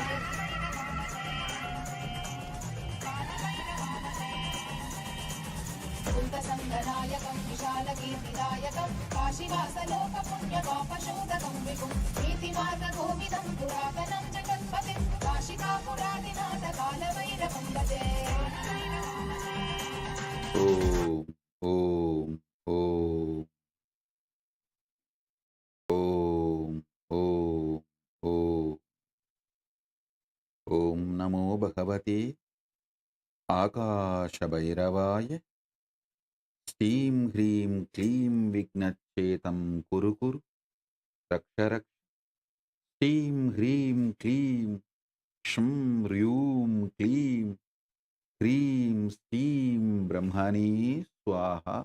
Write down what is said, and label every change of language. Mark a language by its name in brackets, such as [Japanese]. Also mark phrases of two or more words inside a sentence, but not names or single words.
[Sanskrit] भूतसङ्गनायकं विशालकीर्तिदायकं काशीवासलोकपुण्यपापशोधकं विभुं नीतिमार्गगोविदं पुरातनं जगत्पतिं काशिकापुरादिनाथकालभैरवं भजे ఓం ఓం ఓం ఓం ఓం ఓం ఓం నమో భగవతే ఆకాశభైరవాయ శ్రీం హ్రీం క్లీం విఘ్నచ్చేతం కురు కురు రక్ష రక్ష శ్రీం హ్రీం క్లీం క్షం హ్రూం క్లీం హ్రీం శ్రీం బ్రహ్మణే స్వాహ